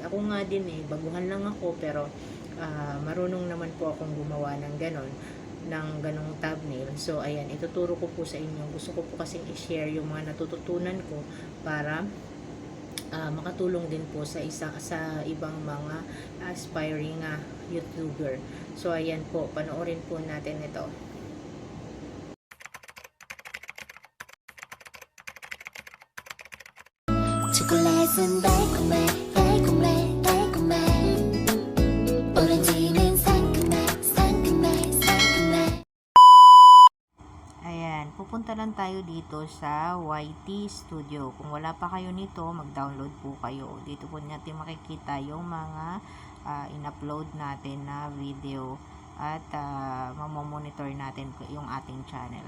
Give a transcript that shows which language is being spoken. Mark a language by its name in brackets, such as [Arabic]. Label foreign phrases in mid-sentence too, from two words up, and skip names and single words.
[Filipino] Ako nga din baguhan lang ako pero marunong naman po akong gumawa ng ganong thumbnail. So ayan, ituturo ko po sa inyo. Gusto ko po kasing i-share yung mga natututunan ko para makatulong din po sa ibang mga [English] aspiring YouTuber. [Filipino] So ayan po, panoorin po natin ito. [Korean] 초콜릿은 달콤해 달콤해 달콤해 오렌지는 상큼해 상큼해 상큼해. [Filipino] Ayan, pupunta lang tayo dito sa YT Studio. Kung wala pa kayo nito, mag-download po kayo. Dito po natin makikita yung mga in-upload natin na video at mamomonitor natin yung ating channel.